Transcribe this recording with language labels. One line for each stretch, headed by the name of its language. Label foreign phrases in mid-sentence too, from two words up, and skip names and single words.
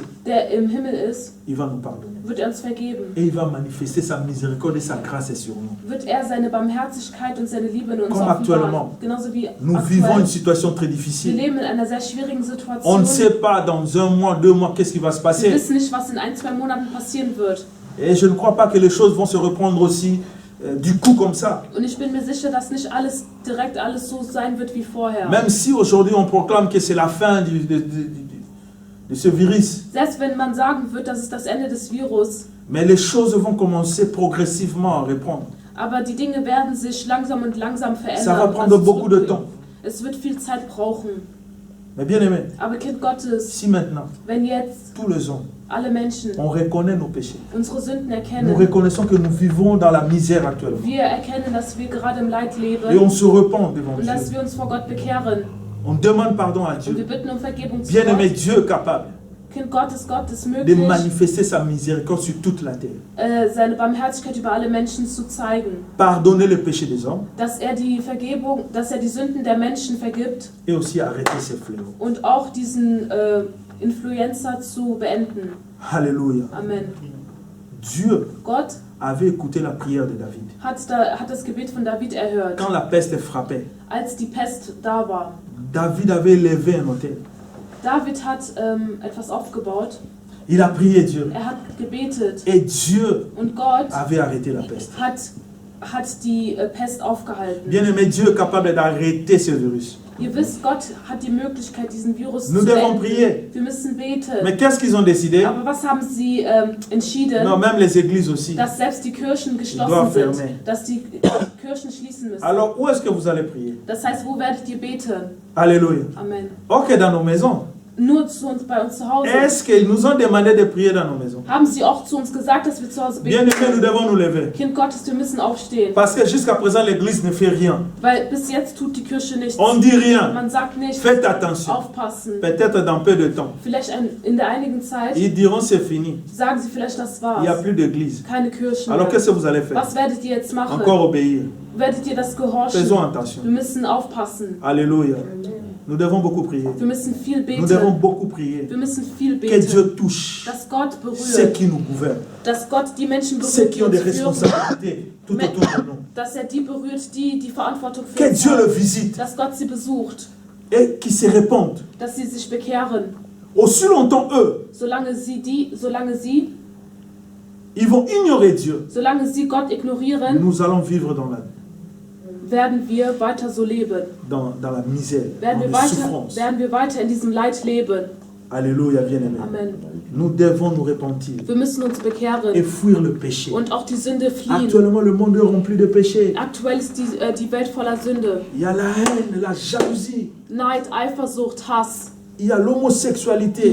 German: der im Himmel ist,
French: il va nous pardonner.
German: wird er uns vergeben.
French: Et il va manifester sa miséricorde et sa grâce sur nous.
German: Wird er seine Barmherzigkeit und seine Liebe in uns
French: Comme actuellement.
German: offenbaren. Genauso wie
French: Nous vivons
German: aktuell.
French: une situation très
German: Wir
French: difficile.
German: leben in einer sehr schwierigen
French: On ne
German: Situation.
French: sait pas dans 1 mois, 2 mois, qu'est-ce qui va se
German: Wir
French: passer.
German: wissen nicht, was in 1-2 Monaten passieren wird.
French: Et je ne crois pas que les choses vont se reprendre aussi du coup comme ça.
German: Und ich bin mir sicher, dass nicht alles direkt alles so sein wird wie vorher.
French: Même si aujourd'hui on proclame que c'est la fin de ce virus.
German: Selbst wenn man sagen wird, das ist das Ende des Virus,
French: Mais les choses vont commencer progressivement à reprendre.
German: aber die Dinge werden sich langsam und langsam verändern.
French: Ça va prendre
German: Also
French: beaucoup de temps.
German: es wird viel Zeit brauchen.
French: Mais bien aimé,
German: Aber Kind Gottes,
French: si maintenant
German: wenn jetzt
French: tous les hommes,
German: alle Menschen
French: on reconnaît nos péchés,
German: unsere Sünden
French: nous
German: erkennen,
French: reconnaissons que nous vivons dans la misère actuellement.
German: wir erkennen, dass wir gerade im Leid
French: Et on
German: leben
French: se repent devant
German: und dass
French: Dieu.
German: wir uns vor Gott bekehren
French: On demande pardon à
German: und wir
French: Dieu.
German: bitten um Vergebung zu
French: Bien aimé,
German: Gott.
French: Dieu est capable
German: Kind Gottes, Gott ist
French: de
German: möglich,
French: manifester sa miséricorde sur toute la terre.
German: seine Barmherzigkeit über alle Menschen zu zeigen.
French: Pardonner les péchés des hommes
German: Dass er die Vergebung, dass er die Sünden der Menschen vergibt
French: et aussi arrêter ces fléaux.
German: und auch diesen Influencer zu beenden.
French: Alléluia.
German: Amen.
French: Dieu
German: Gott
French: avait écouté la prière de David.
German: hat das Gebet von David erhört,
French: Quand la peste frappait,
German: als die Pest da war.
French: David avait élevé un autel.
German: David hat etwas aufgebaut,
French: Il a prié Dieu.
German: er hat gebetet
French: Et Dieu
German: und Gott
French: avait arrêté la peste.
German: hat die Pest aufgehalten.
French: Bien aimé, Dieu est capable d'arrêter ce virus.
German: Ihr wisst, Gott hat die Möglichkeit, diesen Virus
French: Nous
German: zu
French: devons
German: beenden.
French: prier.
German: Wir müssen beten.
French: Mais qu'est-ce qu'ils ont décidé?
German: Aber was haben sie entschieden?
French: Non, même les églises aussi.
German: Dass selbst die Kirchen geschlossen
French: doivent
German: sind,
French: fermer.
German: dass die Kirchen schließen müssen.
French: Alors, où est-ce que vous allez prier?
German: Das heißt, wo werdet ihr beten?
French: Alléluia.
German: Amen.
French: Ok, dans nos maisons.
German: Nur bei uns zu Hause.
French: Est-ce qu'ils nous ont demandé de prier dans nos maisons?
German: Haben sie auch zu uns gesagt, dass wir zu Hause
French: Bien
German: beten
French: aimé, nous
German: können?
French: devons nous lever.
German: Kind Gottes, wir müssen aufstehen.
French: Parce que jusqu'à présent, l'église ne fait rien.
German: Weil bis jetzt tut die Kirche nichts.
French: On ne dit rien.
German: Man sagt nicht,
French: Faites attention.
German: aufpassen.
French: Peut-être dans peu de temps.
German: Vielleicht in der einigen Zeit
French: Ils diront c'est fini.
German: sagen sie vielleicht, das
French: Il n'y a
German: war's.
French: plus d'église.
German: Keine Kirchen
French: Alors
German: mehr.
French: qu'est-ce que vous allez faire?
German: Was werdet ihr jetzt machen?
French: Encore obéir.
German: Werdet ihr das gehorchen?
French: Faisons attention.
German: Wir müssen aufpassen.
French: Alléluia. Nous devons beaucoup prier.
German: Wir müssen viel
French: Nous devons
German: beten.
French: beaucoup prier.
German: Wir müssen viel
French: Que
German: beten.
French: Dieu touche
German: Dass Gott
French: ceux
German: berührt.
French: qui nous gouvernent.
German: Dass Gott die Menschen
French: Ceux
German: berührt,
French: qui
German: die
French: ont des
German: uns führen.
French: responsabilités tout autour de nous.
German: Dass er die berührt, die Verantwortung für
French: Que
German: uns
French: Dieu le
German: haben.
French: visite
German: Dass Gott sie besucht.
French: et qu'ils se répandent.
German: Dass sie sich bekehren.
French: Aussi longtemps eux,
German: Solange sie
French: ils vont ignorer Dieu.
German: solange sie Gott ignorieren,
French: Nous allons vivre
German: werden wir weiter so leben.
French: dans la misère,
German: Werden
French: dans
German: wir,
French: les
German: weiter,
French: souffrances.
German: werden wir weiter in diesem Leid leben.
French: Alléluia, bien-aimés.
German: Amen.
French: Nous devons nous repentir
German: Wir müssen uns
French: et
German: bekehren
French: fuir le péché.
German: und auch die Sünde fliehen.
French: Actuellement, le monde est rempli de péché.
German: Aktuell ist die Welt voller Sünde.
French: Il y a la haine, la jalousie,
German: Neid, Eifersucht, Hass,
French: il y a
German: die
French: l'homosexualité.